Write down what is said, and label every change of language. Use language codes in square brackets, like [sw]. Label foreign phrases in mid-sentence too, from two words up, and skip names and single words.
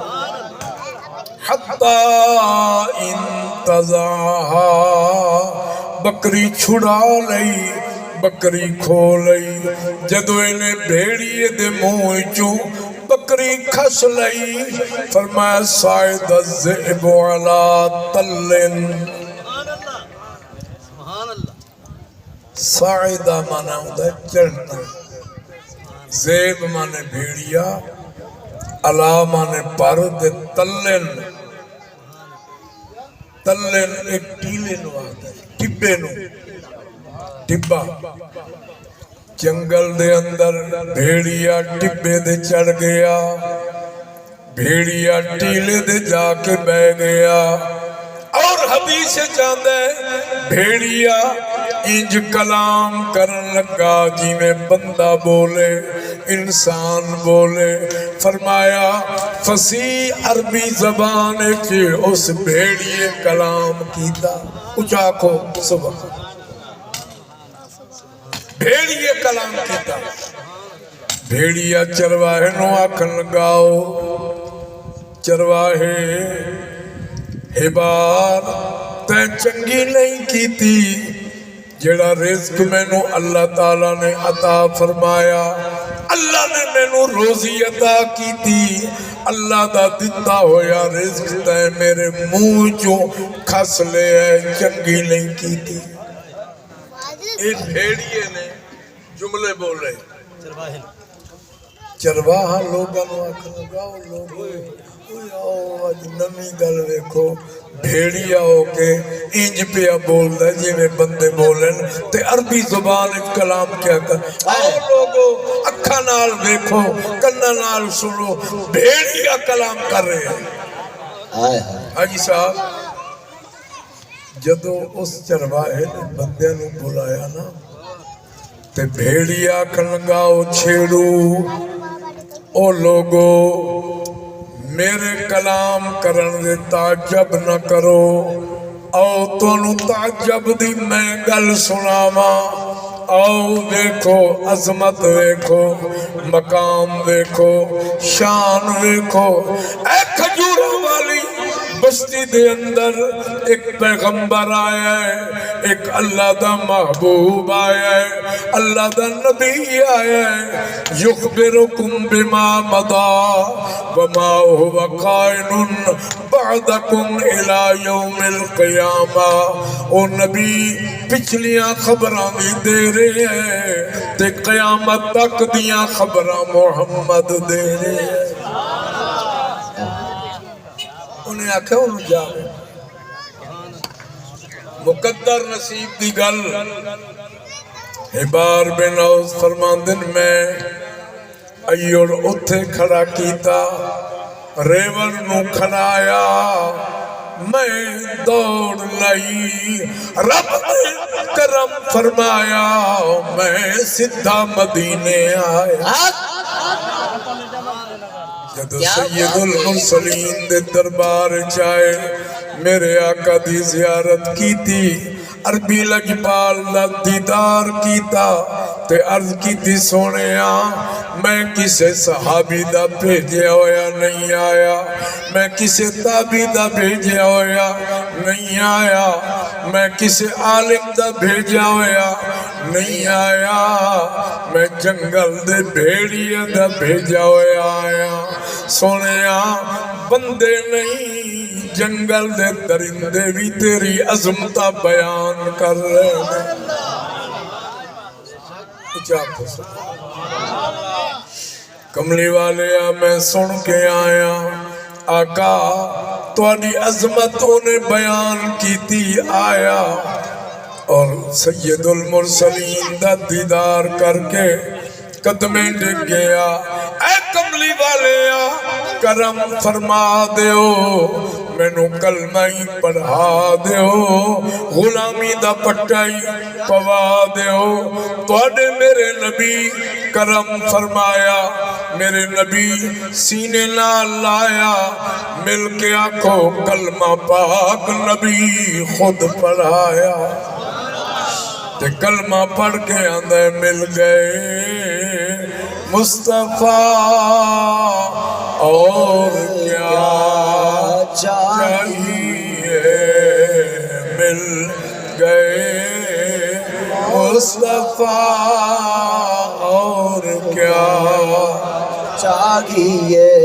[ar] حتی انتزعہا [pa] بکری چھڑا لئی بکری کھو لئی جدو انہیں بھیڑیے دے منہ وچوں بکری کھس لئی فرمایا [ar] صاعد الذئب علی تلن [pa] صاعدہ مانا ہوتا ہے چڑھنا زیب مانے بھیڑیا علا مانے پر دے تلن تلن ایک ٹیلے نو آتا ہے ٹبے نو ٹبا جنگل دے اندر بھیڑیا ٹبے دے چڑھ گیا بھیڑیا ٹیلے دے جا کے بہ گیا اور حدیث چاندہ ہے بھیڑیا انج کلام کرن لگا جی میں بندہ بولے انسان بولے فرمایا فصیح عربی زبان کے اس بھیڑیے کلام کیتا اچھا کو صبح بھیڑیے کلام کیتا بھیڑیا چرواہے نو آکھن لگاؤ چرواہے حبار تے چنگی نہیں کیتی جڑا رزق مینو اللہ تعالیٰ نے عطا فرمایا، اللہ نے مینو روزی عطا کی تھی، اللہ دا دتا ہویا رزق تے میرے منہ چوں کھس لے چنگی نہیں کی تھی۔ ایک بھیڑیے نے جملے بولے، چرواہا لوگاں نو آکھن لگا او لوگو آؤ اج نمی گل ویکھو، بھیڑیا ہو کے انج پیا بولدا جی میں بندے بولن تے عربی زبان وچ کلام کیا کر، آؤ لوگو اکھاں نال ویکھو کناں نال سنو، [ur] بھیڑیا کلام کر رہے ہیں۔ [pa] حاجی صاحب جدو اس چرواہے نے بندیاں نو بلایا نا تے بھیڑیا آکھن لگا او چھیڑو او لوگو میرے کلام کرن دے تعجب نہ کرو، آؤ تانوں تعجب دی میں گل سناواں، آؤ ویکھو عظمت ویکھو مقام ویکھو شان ویکھو۔ اے کھجوراں والی بستی دے اندر ایک پیغمبر آیا ہے، ایک اللہ دا محبوب آیا ہے، اللہ دا نبی آیا ہے، [ar] یخبرکم بما مضا وما هو قائن بعدکم الى یوم القیامہ۔ [pa] او نبی پچھلیاں خبراں بھی دے رہے ہیں تے قیامت تک دیاں خبراں محمد دے رہے ہیں۔ انہیں آکھا انہوں جاوے مقدر نصیب دی گل۔ حبار بن اوس فرماندن میں ایوڑ اتھے کھڑا کیتا، ریور نو کھڑایا، میں دوڑ لائی، رب نے کرم فرمایا، میں سدھا مدینے آیا۔ جدو سید المرسلین دے دربار چائے میرے آقا دی زیارت کی تھی، عربی لجپال دا دیدار کیتا تے عرض کی تھی سونیا میں کسے صحابی دا بھیجیا ہویا نہیں آیا، میں کسے تابی دا بھیجیا ہویا نہیں آیا، میں کسے عالم دا بھیجیا ہویا نہیں آیا، میں جنگل دے بھیڑیا دا بھیجا ہویا آیا۔ سونیا بندے نہیں جنگل دے درندے بھی تیری عظمتہ بیان کر رہے ہیں۔ کملی والے میں سن کے آیا آقا تواڈی عظمتوں نے بیان کی تھی آیا، اور سید المرسلین دا دیدار کر کے قدمیں ڈگ گیا۔ اے کملی والے کرم فرما دیو، مینوں کلمہ ہی پڑھا دیو، غلامی دا پٹائی پوا دیو۔ تواڈے میرے نبی کرم فرمایا، میرے نبی سینے نال لایا، مل کے آکھو کلمہ پاک نبی خود پڑھایا۔ تے کلمہ پڑھ کے آندے [ur] مل گئے مصطفیٰ اور کیا چاہیے، مل گئے مصطفیٰ اور کیا چاہیے۔